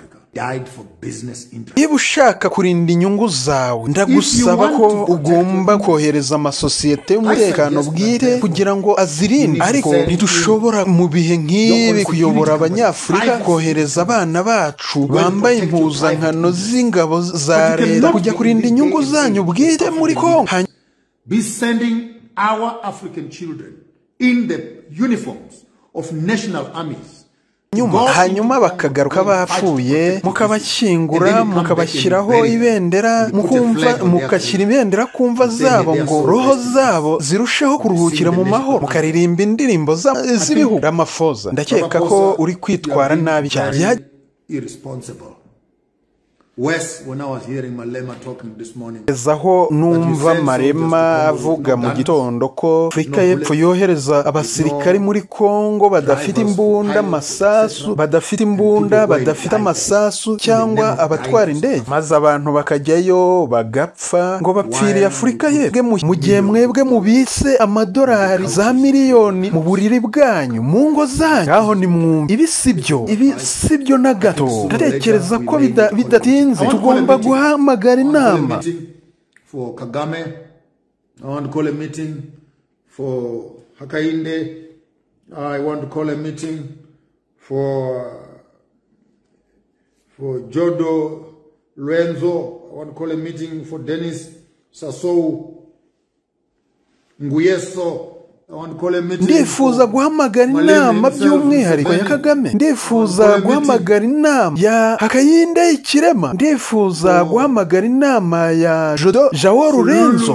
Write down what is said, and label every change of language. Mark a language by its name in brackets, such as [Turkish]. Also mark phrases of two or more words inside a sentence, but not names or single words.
[Kinyarwanda] Niba ushaka kurinda inyungu zawe ndagusaba ko ugomba kohereza amasosiyete y'umutekano bwite kugira ngo azirinde. Ariko ntidushobora mu bihe nk'ibi kuyobora abanyafurika kohereza abana bacu bambaye impuzankano z'ingabo za leta kujya kurinda inyungu zanyu bwite muri Kongo. [English] Be sending our African children in the uniforms of national armies. [Kinyarwanda] Hanyuma bakagaruka bapfuye mukabashyingura mukabashyiraho ibendera mukashyira ibendera kumva zabo ngo roho zabo zirusheho kuruhukira mu mahoro mukaririmba indirimbo z'ibihugu. Ramaphoza ndakeka ko uri kwitwara nabi cyane. [English] When I was hearing Malema talking this morning, [Kinyarwanda] ezaho numva Malema avuga mu gitondo ko Afrika y'Epfo yohereza abasirikari muri Kongo badafite imbunda badafite amasasu cyangwa abatwara indege maze abantu bakajyayo bagapfa ngo bapfiriye Afrika y'Epfo mu gihe mwebwe mubise amadolari za miliyoni mu buriri bwanyu mu ngo zanyu. Aho ni mwumva ibi sibyo na gato. Ndatekereza ko bidatinze tugomba guhamagara inama. [English] For Kagame, I want to call a meeting. For Hakainde, I want to call a meeting. For Jodo Lorenzo, I want to call a meeting. For Dennis Sassou Nguyeso, [Kinyarwanda] ndifuza guhamagara inama by'umwihariko ya Kagame. Ndifuza guhamagara inama ya Hakayinde Ikirema. Ndifuza guhamagara inama ya Zawe Lorenzo.